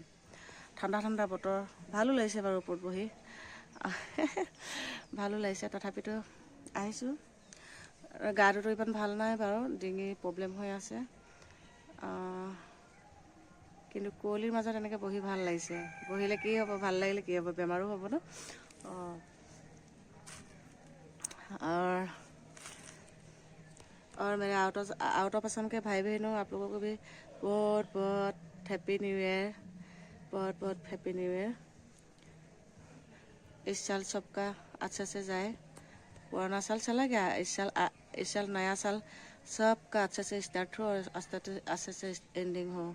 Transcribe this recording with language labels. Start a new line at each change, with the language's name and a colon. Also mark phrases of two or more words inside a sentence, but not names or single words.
Assamese: ঠাণ্ডা ঠাণ্ডা বতৰ, ভালো লাগিছে বাৰু ওপৰত বহি, ভালো লাগিছে। তথাপিতো আহিছোঁ। গাটোতো ইমান ভাল নাই বাৰু, ডিঙি প্ৰব্লেম হৈ আছে, কিন্তু কুঁৱলীৰ মাজত এনেকৈ বহি ভাল লাগিছে। বহিলে কি হ'ব, ভাল লাগিলে কি হ'ব, বেমাৰো হ'ব ন।
Hindi: और मेरे
English: out of Assam
Hindi: के भाई बहनों, आप लोगों को भी बहुत बहुत
English: happy new year,
Hindi: बहुत बहुत
English: happy new year.
Hindi: इस साल सबका अच्छे से जाए, पुराना साल चला गया, इस साल नया साल सबका अच्छे से स्टार्ट हो और अच्छे से एंडिंग हो।